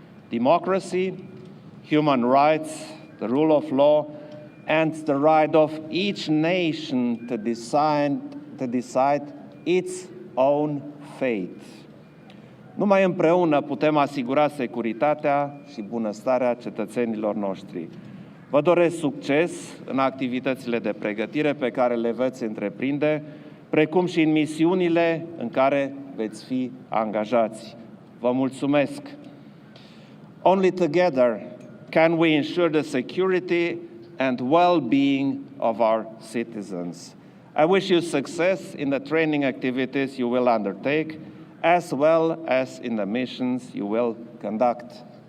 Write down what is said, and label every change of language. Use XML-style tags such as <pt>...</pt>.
<en>Democracy, human rights, the rule of law, and the right of each nation to decide its own fate.</en> <ro>Numai împreună putem asigura securitatea și bunăstarea cetățenilor noștri. Vă doresc succes în activitățile de pregătire pe care le veți întreprinde, precum și în misiunile în care veți fi angajați. Vă mulțumesc!</ro> <en>Only together can we ensure the security and well-being of our citizens. I wish you success in the training activities you will undertake, as well as in the missions you will conduct.</en>